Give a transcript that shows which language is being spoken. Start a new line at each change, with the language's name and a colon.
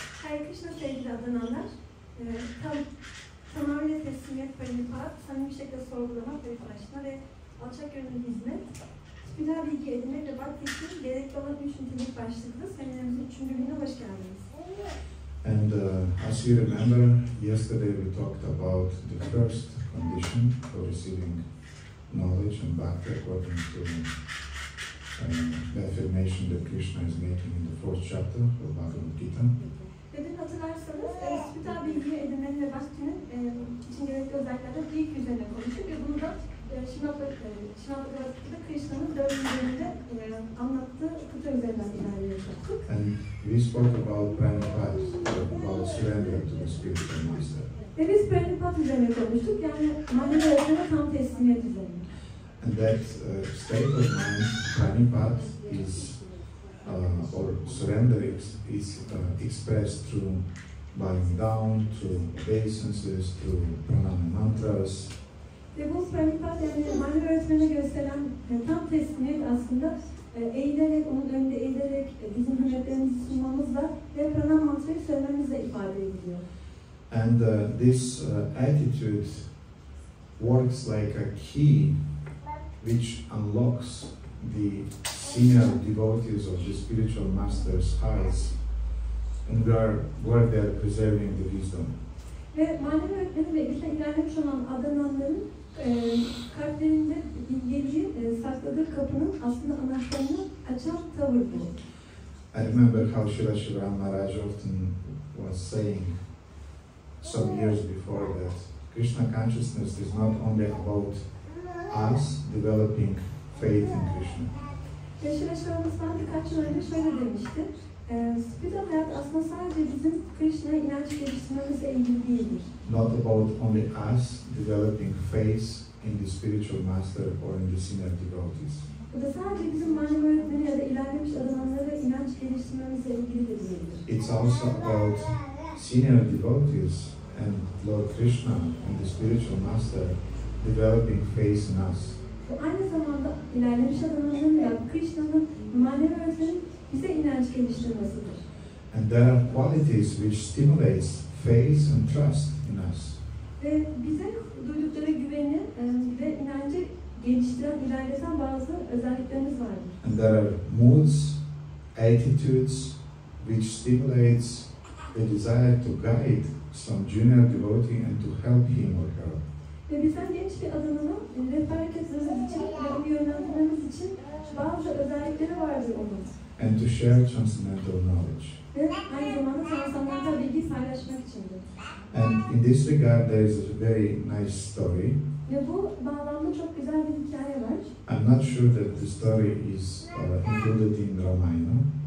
Turkish: Hare Krishna sevgili adananlar, tamamıyla teslimiyet, praṇipātena, samimi bir şekilde sorgulama, paripraśnena ve alçak gönüllü hizmet, spiral bilgi edinmek ve bhakti için gerekli olan 3 nitelik başlıklı seminerimizin 3. gününe hoş geldiniz.
English: And as you remember, yesterday we talked about the first condition for receiving knowledge and bhakti according to the affirmation that Krishna is making in the 4th chapter of Bhagavad Gita.
Turkish: Ve dün hatırlarsanız, spiral bilgiyi edinmenin ve bhaktinin için gerekli özelliklerden ilk üzerine konuştuk ve bunu da Eşanlamlılar Krishna'nın 4. bölümünde anlattığı kıta üzerinden ilerleyecektik.
English: And we spoke about praṇipātena, about surrender to the spiritual master.
Turkish: Ve biz praṇipātena üzerine konuştuk, yani manevi öğretmene tam teslimiyet üzerine.
English: And that state of mind, praṇipātena, is or surrender is expressed through bowing down, through obeisances, through pranama mantras.
Turkish: Ve bu praṇipātena, yani manevi öğretmene gösteren tam teslimiyet aslında eğilerek, onun önünde eğilerek bizim hürmetlerimizi sunmamızla ve pranama mantrayı söylememizle ifade ediliyor.
English: And this attitude works like a key which unlocks the senior devotees of the spiritual master's hearts and where they are preserving the wisdom.
Turkish: Ve manevi öğretmeni ve bizle ilerlemiş olan adananların kalplerinde bilgeliği sakladığı kapının aslında anahtarını açan tavır bu.
English: I remember how Srila Maharaj often was saying some years before that Krishna consciousness is not only about us developing faith in Krishna.
Turkish: Ve Srila birkaç yıl önce şöyle demişti. Spiritüel hayat aslında sadece bizim Krishna'ya inanç geliştirmemizle ilgili değildir.
English: Not about only us developing faith in the spiritual master or in the senior devotees.
Turkish: Bu da sadece bizim manevi öğretmeni ya da ilerlemiş adananlara inanç geliştirmemizle ilgili de değildir.
English: It's also about senior devotees and Lord Krishna and the spiritual master developing faith in us.
Turkish: Bu aynı zamanda ilerlemiş adananların ya Krishna'nın manevi öğretmenin bize inanç geliştirmesidir.
English: And there are qualities which stimulates faith and trust in us.
Turkish: Ve bize duydukları güveni ve inancı geliştiren, ilerleten bazı özelliklerimiz vardır.
English: And there are moods, attitudes which stimulates the desire to guide some junior devotee and to help him or her.
Turkish: Ve bizden genç bir adanana rehberlik etmemiz için ve onu yönlendirmemiz için bazı özellikleri vardır onun.
English: And to share transcendental knowledge.
Turkish: Ve aynı zamanda transcendental bilgiyi paylaşmak içindir.
English: And in this regard there is a very nice story.
Turkish: Ve bu bağlamda çok güzel bir hikaye var.
English: I'm not sure that the story is included in Ramayana.